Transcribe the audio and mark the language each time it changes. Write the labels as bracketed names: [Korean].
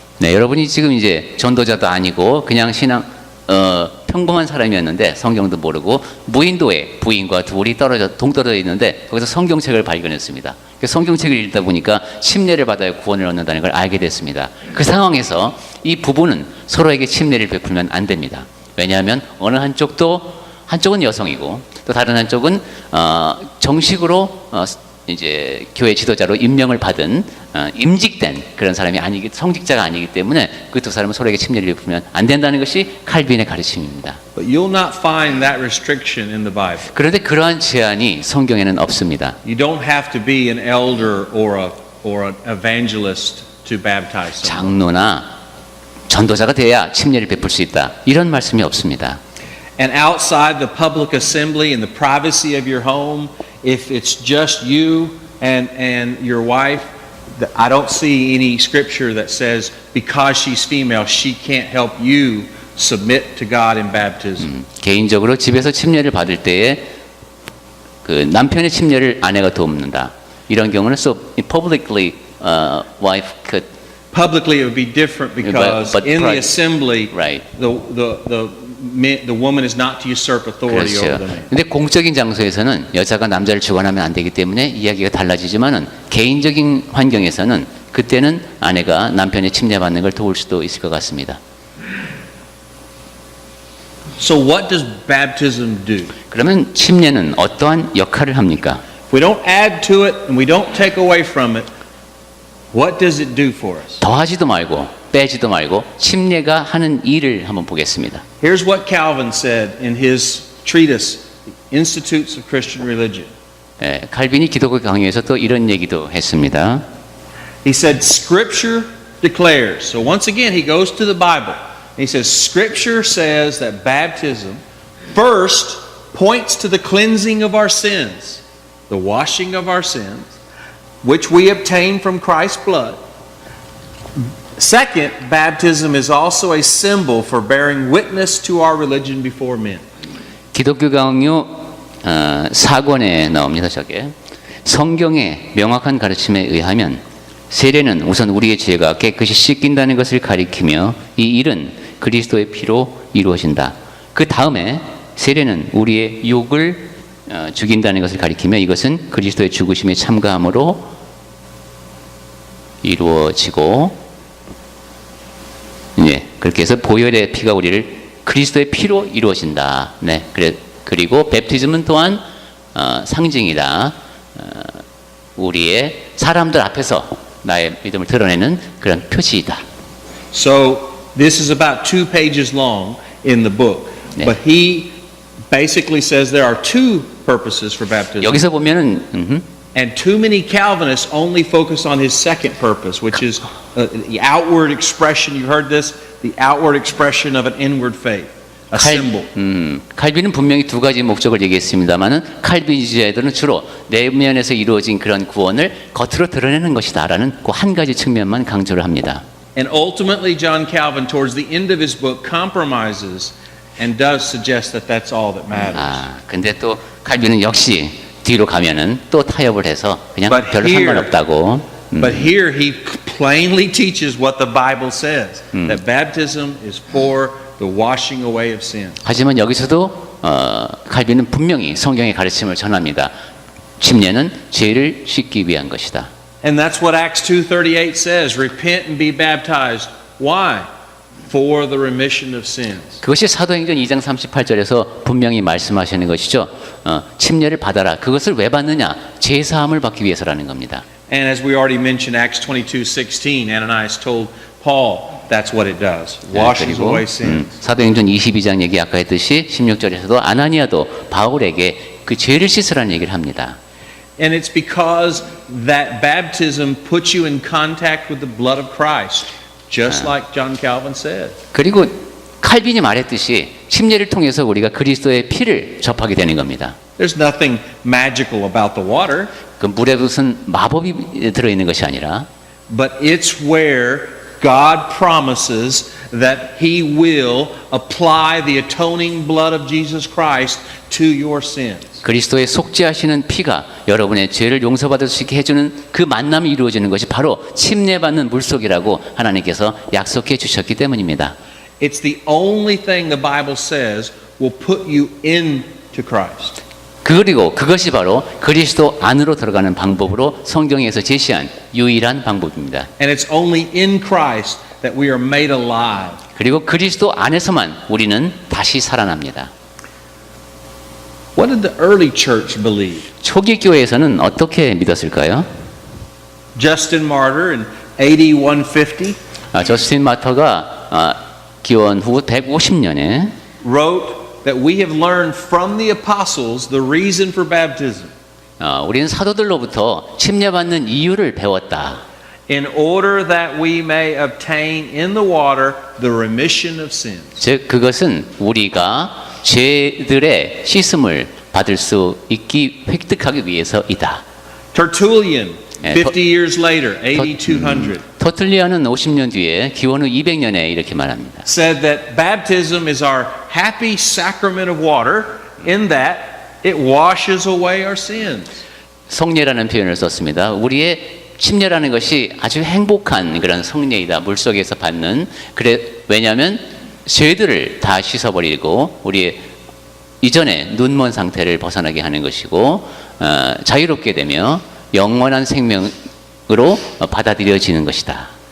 [Korean] 네, 여러분이 지금 이제 전도자도 아니고 그냥 신앙 평범한 사람이었는데 성경도 모르고 무인도에 부인과 둘이 동떨어져 있는데 거기서 성경책을 발견했습니다. 성경책을 읽다 보니까 침례를 받아야 구원을 얻는다는 걸 알게 됐습니다. 그 상황에서 이 부부는 서로에게 침례를 베풀면 안 됩니다. 왜냐하면 어느 한쪽은 여성이고 또 다른 한쪽은 정식으로 이제 교회 지도자로 임명을 받은 임직된 그런 사람이 성직자가 아니기 때문에 그 두 사람은 서로에게 침례를 베풀면 안 된다는 것이 칼빈의 가르침입니다. [English] But you'll not find that restriction in the Bible. [Korean] 그런데 그러한 제한이 성경에는 없습니다. [English] You don't have to be an elder or an evangelist to baptize someone. [Korean] 장로나 전도자가 돼야 침례를 베풀 수 있다. 이런 말씀이 없습니다. [English] And outside the public assembly in the privacy of your home, if it's just you and your wife, I don't see any scripture that says because she's female, she can't help you submit to God in baptism. [Korean] 개인적으로 집에서 침례를 받을 때에 그 남편의 침례를 아내가 돕는다. 이런 경우는 [English] so publicly wife could Publicly, it would be different because but in the assembly, right. the woman is not to usurp authority over the man. [Korean] 근데 공적인 장소에서는 여자가 남자를 주관하면 안 되기 때문에 이야기가 달라지지만은 개인적인 환경에서는 그때는 아내가 남편의 침례받는 걸 도울 수도 있을 것 같습니다. [English] So what does baptism do? [Korean] 그러면 침례는 어떠한 역할을 합니까? [English] If we don't add to it and we don't take away from it, what does it do for us? [Korean] 더하지도 말고 빼지도 말고 침례가 하는 일을 한번 보겠습니다. [English] Here's what Calvin said in his treatise, Institutes of Christian Religion. [Korean] 칼빈이 기독교 강의에서 또 이런 얘기도 했습니다. [English] He said, Scripture declares. So once again, he goes to the Bible. And he says, Scripture says that baptism first points to the cleansing of our sins, the washing of our sins, which we obtain from Christ's blood. Second, baptism is also a symbol for bearing witness to our religion before men. [Korean] 기독교 강요 4권에 나옵니다. 저게 성경의 명확한 가르침에 의하면 세례는 우선 우리의 죄가 깨끗이 씻긴다는 것을 가리키며 이 일은 그리스도의 피로 이루어진다. 그 다음에 세례는 우리의 육을 죽인다는 것을 가리키며 이것은 그리스도의 죽으심에 참가함으로 이루어지고, 그렇게 해서 보혈의 피가 우리를 그리스도의 피로 이루어진다. 네, 그래 그리고 베프티즘은 또한 상징이다. 우리의 사람들 앞에서 나의 믿음을 드러내는 그런 표시이다. [English] So this is about 2 pages long in the book. 네. But he basically says there are 2 purposes for baptism. [Korean] 여기서 보면은 [English] And too many Calvinists only focus on his second purpose, which is the outward expression. You heard this? The outward expression of an inward faith, a symbol. [Korean] 칼빈은 분명히 2가지 목적을 얘기했습니다만은 칼빈주의자들은 주로 내면에서 이루어진 그런 구원을 겉으로 드러내는 것이다라는 그 한 가지 측면만 강조를 합니다. [English] And ultimately, John Calvin, towards the end of his book, compromises and does suggest that that's all that matters. [Korean] 근데 또 칼빈은 역시 뒤로 가면은 또 타협을 해서 그냥 [English] But [Korean] 별로 [English] here- [Korean] 상관없다고. [English] But here he plainly teaches what the Bible says, that baptism is for the washing away of sin. [Korean] 하지만 여기서도 칼빈은 분명히 성경의 가르침을 전합니다. 침례는 죄를 씻기 위한 것이다. [English] And that's what Acts 2:38 says, repent and be baptized. Why? For the remission of sins. [Korean] 그것이 사도행전 2장 38절에서 분명히 말씀하시는 것이죠. 침례를 받아라. 그것을 왜 받느냐? 죄 사함을 받기 위해서라는 겁니다. [English] And as we already mentioned, Acts 22:16, Ananias told Paul that's what it does. Washes [Korean] 그리고 [English] away sins. [Korean] 사도행전 22장 얘기 아까 했듯이 16절에서도 아나니아도 바울에게 그 죄를 씻으라는 얘기를 합니다. [English] And it's because that baptism puts you in contact with the blood of Christ, just like John Calvin said. [Korean] 그리고 칼빈이 말했듯이 침례를 통해서 우리가 그리스도의 피를 접하게 되는 겁니다. [English] There's nothing magical about the water, [Korean] 그 물에 무슨 마법이 들어있는 것이 아니라 [English] but it's where God promises that He will apply the atoning blood of Jesus Christ to your sins. [Korean] 그리스도의 속죄하시는 피가 여러분의 죄를 용서받을 수 있게 해주는 그 만남이 이루어지는 것이 바로 침례받는 물속이라고 하나님께서 약속해 주셨기 때문입니다. [English] It's the only thing the Bible says will put you into Christ. [Korean] 그리고 그것이 바로 그리스도 안으로 들어가는 방법으로 성경에서 제시한 유일한 방법입니다. [English] And it's only in Christ that we are made alive. [Korean] 그리고 그리스도 안에서만 우리는 다시 살아납니다. [English] What did the early church believe? [Korean] 초기 교회에서는 어떻게 믿었을까요? [English] Justin Martyr in AD 150 [Korean] 저스틴 마터가 기원 후 150년에 [English] wrote that we have learned from the apostles the reason for baptism [Korean] 우리는 사도들로부터 침례받는 이유를 배웠다. [English] in order that we may obtain in the water the remission of sins. [Korean] 즉 그것은 우리가 죄들의 씻음을 받을 수 있기 획득하기 위해서이다. [English] Tertullian, 예, 50 years later, AD 200, [Korean] 터틀리아는 50년 뒤에 기원 후 200년에 이렇게 말합니다. [English] said that baptism is our happy sacrament of water in that it washes away our sins. [Korean] 성례라는 표현을 썼습니다. 우리의 침례라는 것이 아주 행복한 그런 성례이다. 물속에서 받는. 왜냐하면 죄들을 다 씻어버리고 우리의 이전에 눈먼 상태를 벗어나게 하는 것이고 자유롭게 되며 영원한 생명으로 받아들여지는 것이다.